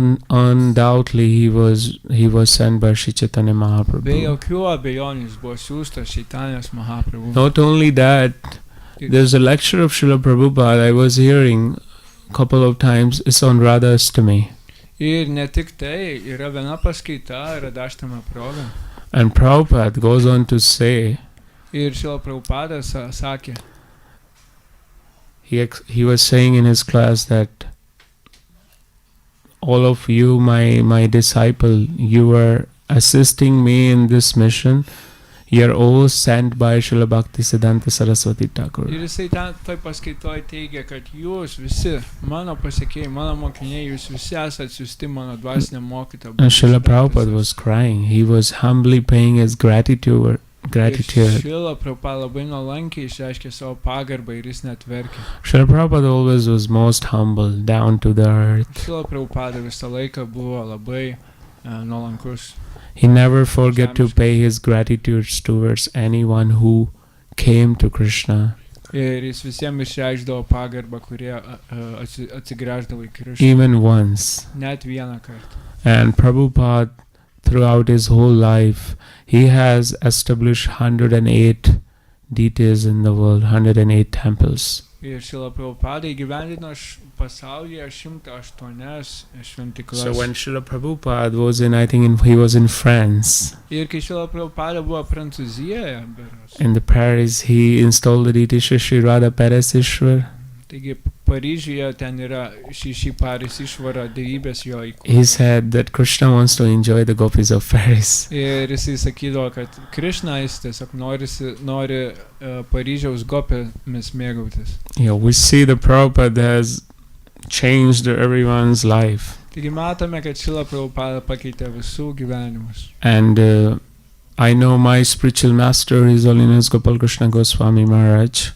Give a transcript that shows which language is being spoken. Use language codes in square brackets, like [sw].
[en] Undoubtedly he was sent by Sri Chaitanya [lt] Be [en] Mahaprabhu. [lt] jokių abejonių jis buvo siųstas Čaitanijos Mahaprabhu. [en] Not only that, there's a lecture of Srila Prabhupada I was hearing a couple of times. It's on Radha Ashtami. [lt] Ir ne tik tai, yra viena paskaita, Radhaštami proga. [en] And Prabhupada goes on to say, [lt] Ir Šrila Prabhupada sakė, [en] he was saying in his class that all of you, my disciple, you are assisting me in this mission. You are all sent by Srila Bhaktisiddhanta Saraswati Thakur. [lt] ir jisai ten toj paskaitoj teigia, kad jūs visi, mano pasekėjai, mano mokiniai, jūs visi esate siųsti mano dvasiniam mokytojui. [en] And Srila Prabhupada was crying. He was humbly paying his gratitude. [lt] Šrila Prabhupada labai nuolankiai išreiškė savo pagarbą ir jis net verkė. [en] Srila Prabhupada always was most humble, down to the earth. [lt] Šrila Prabhupada visą laiką buvo labai nuolankus. [en] He never forgot to pay his gratitude towards anyone who came to Krishna. [lt] Ir jis visiems išreikšdavo pagarbą, kurie atsigręždavo į Krišną. [en] Even once. [lt] Net vieną kartą. [en] And Prabhupada, throughout his whole life, he has established 108 deities in the world, 108 temples. [lt] Ir Šrila Prabhupada įgyvendino pasaulyje 108 šventyklas. [en] So when Srila Prabhupada was he was in France. [lt] Ir kai Šrila Prabhupada buvo Prancūzijoje, berods, [en] In the Paris, he installed the deity Shri Radha Parisishwar. [lt] taigi Paryžiuje ten yra šį Parisishvara dievybės jo [en] He [lt] įkūrė. [en] said that Krishna wants to enjoy the gopis of Paris. [lt] Ir jisai sakydavo, kad Krišna jis tiesiog nori Paryžiaus gopėmis mėgautis. [en] We see the Prabhupada has changed everyone's life. [lt] Taigi matome, kad Šrila Prabhupada pakeitė visų gyvenimus. [en] And I know my spiritual master, His Holiness Gopal Krishna Goswami Maharaj.